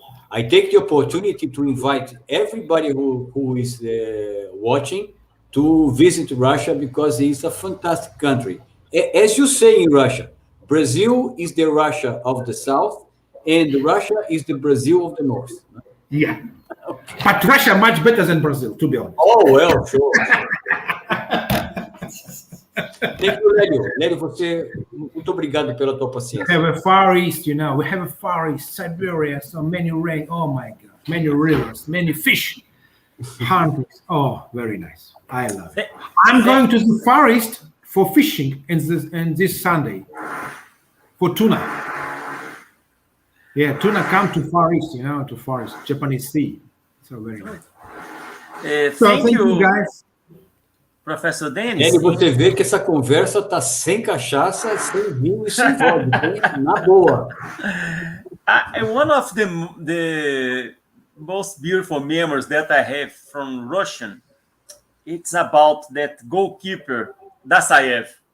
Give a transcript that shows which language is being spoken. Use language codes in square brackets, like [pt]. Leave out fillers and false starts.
[en] I take the opportunity to invite everybody who is watching to visit Russia because it's a fantastic country. As you say in Russia, Brazil is the Russia of the South, and Russia is the Brazil of the North. Yeah. But Russia much better than Brazil, to be honest. Oh, well, sure. Thank you, Lélio. [pt] Lélio, muito obrigado pela tua paciência. [en] We have a Far East, you know. We have a Far East, Siberia, so many rain. Oh my God, many rivers, many fish, hundreds. Oh, very nice. I love it. I'm going to the Far East for fishing this Sunday for tuna. Yeah, tuna come to Far East, you know, to Far East, Japanese Sea. So very nice. Thank you, guys. Professor Denis. [pt] E você vê que essa conversa tá sem cachaça, sem vinho e sem vodka, na boa. [en] One of the most beautiful memories that I have from Russian, it's about that goalkeeper, Dasayev.